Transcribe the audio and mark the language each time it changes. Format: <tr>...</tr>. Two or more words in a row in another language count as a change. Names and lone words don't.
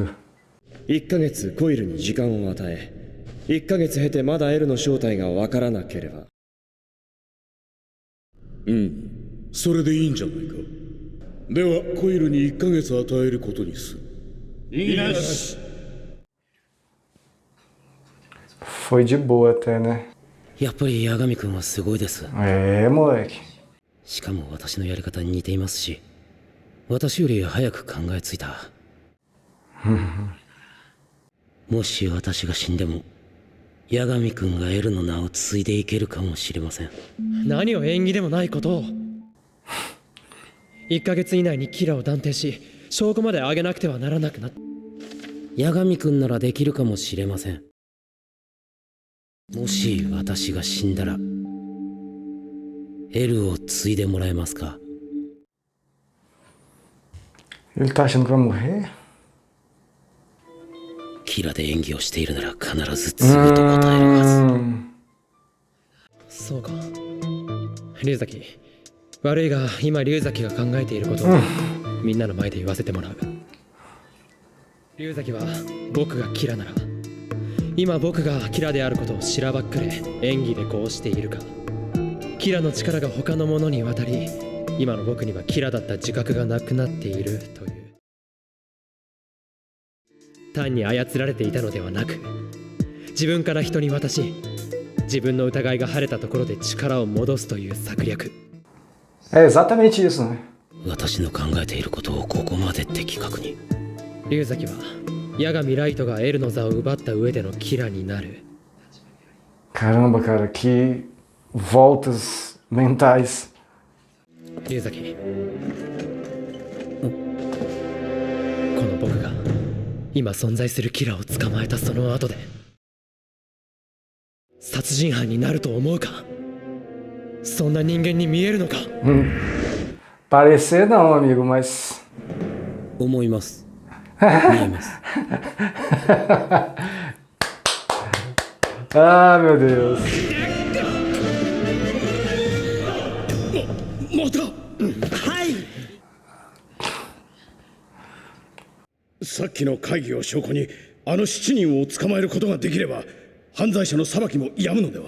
<ja>1 ヶ月コイルに時間を与え、1ヶ月経てまだエルの正体が分からなければ。それでいいんじゃないか。ではコイルに1ヶ月与えることにする。いいなし。</ja> <pt>Foi de boa até, né?</pt> <ja>やっぱり八神君はすごいです。</ja> <pt>moleque.</pt> <ja>しかも私のやり方に似ていますし、私より早く考えついた。もし私が死んでも、八神君がエルの名を継いでいけるかもしれません。何を縁起でもないことを。1ヶ月以内にキラを断定し、証拠まで上げなくてはならなくなった。八神君ならできるかもしれません。もし私が死んだら、エルを継いでもらえますか？</ja> <pt>Ele tá achando que vai morrer?</pt> <ja>キラで演技をしているなら必ず継ぐと答えるはず。そうか。龍崎、悪いが今龍崎が考えていることをみんなの前で言わせてもらう。龍崎は僕がキラなら、今僕がキラであることをしらばっくれ演技でこうしているか、キラの力が他の者に渡り、今の僕にはキラだった自覚がなくなっているという。単に操られていたのではなく、自分から人に渡し、自分の疑いが晴れたところで力を戻すという策略。</ja> <pt>É exatamente isso, né?</pt> <ja>私の考えていることをここまで的確に。龍崎は八神ライトがエルの座を奪った上でのキラになる。</ja> <pt>Caramba, cara, que voltas mentais.</pt> <ja>龍崎、この僕が今存在するキラを捕まえたその後で殺人犯になると思うか？そんな人間に見えるのか？</ja> <pt>Parecer não, amigo, mas...</pt> <ja>思います。見えます。</ja> <pt>Ah, meu Deus.</pt> <ja>また。はい。さっきの会議を証拠にあの7人を捕まえることができれば犯罪者の裁きも止むのでは。</ja>